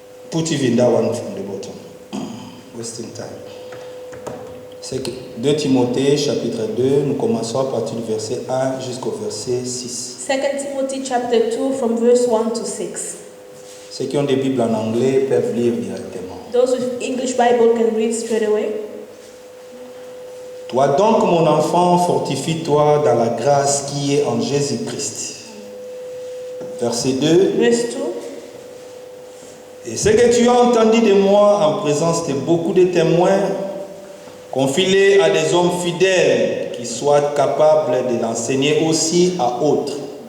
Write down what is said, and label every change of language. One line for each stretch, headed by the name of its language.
English: Put even that one from the bottom. Wasting time.
French: C'est 2 Timothée chapitre 2, nous commençons à partir du verset 1 jusqu'au verset 6.
English: 2 Timothy chapter 2 from verse 1 to 6.
French: Ceux qui ont des Bibles en anglais peuvent lire directement.
English: Those with English Bible can read straight away.
French: Toi donc, mon enfant, fortifie-toi dans la grâce qui est en Jésus-Christ. Verset 2.
English: Verse 2.
French: Et ce que tu as entendu de moi en présence de beaucoup de témoins, confie-les à des hommes fidèles qui soient capables de l'enseigner aussi à autres.